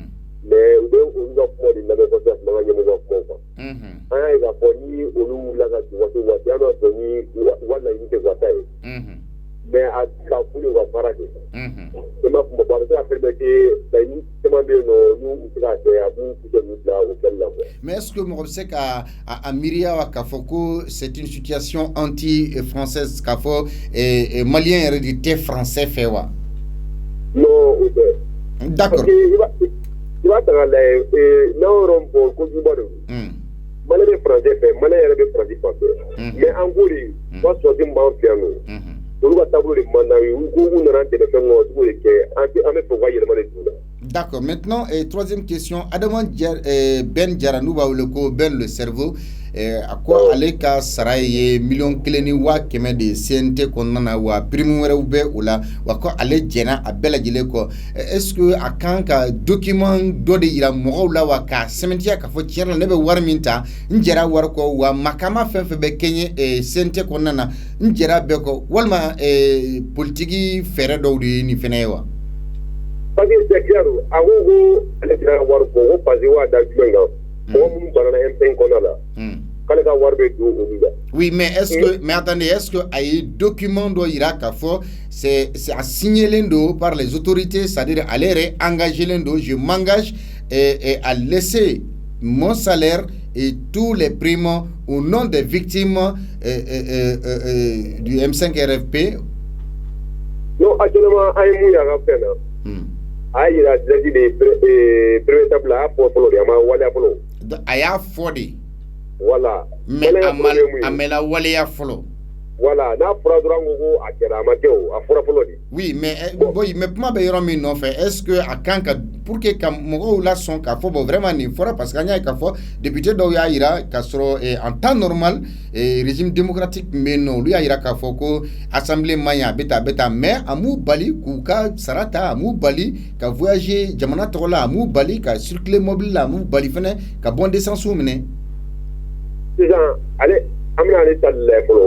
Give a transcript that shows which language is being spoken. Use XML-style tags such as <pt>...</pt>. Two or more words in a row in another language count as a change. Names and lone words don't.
<bm>Mais u bɛ olu ka kuma de lamɛn kosɛbɛ an ka ɲɛmɔgɔ ka kuma quoi. An y'a ye k'a fɔ ni olu wulila ka jɔ waati o waati an b'a sɔrɔ ni u ka laɲini tɛ ka taa ye. Mais a ka fuli u ka baara kɛ. I ma kuma a bɛ se ka permettre laɲini caman bɛ yen nɔ n'u bɛ se k'a kɛ a b'u kɛ n'u bila o kɛli la quoi. Mais</bm> <fr>est-ce que</fr> <bm>mɔgɔ bɛ se ka a miiriya wa k'a fɔ ko</bm> <fr>c'est une situation anti-française</fr> <bm>k'a fɔ maliyɛn yɛrɛ de tɛ français fɛ wa? Non o tɛ.</bm> <fr>D'accord.</fr> <bm>I b'a ta k'a lajɛ n'an yɔrɔ min fɔ kojuguba de don. Mali bɛ français fɛ Mali yɛrɛ bɛ Faransi fan fɛ. Mais an ko de u ka sɔrɔsi min b'an fɛ yan nɔ. Olu ka taabolo de man d'an ye u ko k'u nana dɛmɛ fɛn kɔnɔ sugu de kɛ an bɛ fɛ u ka yɛlɛma de d'u la.</bm> <fr>D'accord. Maintenant, troisième question.</fr> <bm>Adama Ben Jara n'u b'a wele ko Ben</bm> <fr>le cerveau.</fr> <bm>A ko ale ka sara ye 1,100,000 de CNT kɔnɔna na wa prime wɛrɛw bɛ o la wa ko ale jɛna a bɛɛ lajɛlen kɔ.</bm> <fr>Est-ce que</fr> <bm>a kan ka document dɔ de yira mɔgɔw la wa k'a sɛmɛntiya k'a fɔ tiɲɛ na ne bɛ wari min ta n jɛra wari kɔ wa makama fɛn fɛn bɛ kɛɲɛ CNT kɔnɔna na n jɛra bɛɛ kɔ walima politiki fɛɛrɛ dɔw de ye nin fɛnɛ ye wa?</bm> <fr>Parce que c'est clair</fr> <bm>a ko ko ale tɛna wari bɔ ko</bm> <fr>parce que</fr> <bm>waa da jumɛn kan mɔgɔ minnu banana M5 kɔnɔna la k'ale ka wari bɛ don olu la.</bm> <fr>Oui, mais attendez, est-ce que</fr> <bm>a ye document dɔ yira k'a fɔ</bm> <fr>c'est</fr> <bm>a signelen don</bm> <fr>par les autorités, c'est-à-dire</fr> <bm>ale yɛrɛ engagé len don</bm> <fr>je m'engage à laisser mon salaire et tous les primes au nom des victimes du M5 RFP?</fr> <bm>Non, actuellement an ye mun y'a ka fɛn na. A y'a yira direct de</bm> <fr>premier étape</fr> <bm>la a y'a fɔ fɔlɔ de a ma waleya fɔlɔ. A y'a fɔ de.</bm> <fr>Voilà.</fr> <bm>Mais a mɛla waleya fɔlɔ. Voilà, n'a fɔra dɔrɔn ko a kɛra a ma kɛ o a fɔra fɔlɔ de. Oui, mais kuma bɛ yɔrɔ min nɔfɛ</bm> <fr>est-ce que</fr> <bm>a kan ka</bm> <fr>pour que</fr> <bm>ka mɔgɔw la sɔn k'a fɔ</bm> <fr>bon vraiment</fr> <bm>nin fɔra parce que an y'a ye k'a fɔ député dɔw y'a yira k'a sɔrɔ</bm> <fr>en temps normal régime démocratique</fr> <bm>min bɛ yen nɔ olu y'a yira k'a fɔ ko assemblée man ɲi a bɛ tan mais a m'u bali k'u ka sara ta a m'u bali ka voyager jamana tɔgɔ la a m'u bali ka circuler mobile la a m'u bali fɛnɛ ka</bm> <fr>bon d'essence</fr> <bm>minɛ. Sisan ale an bɛna ale ta lajɛ fɔlɔ.</bm>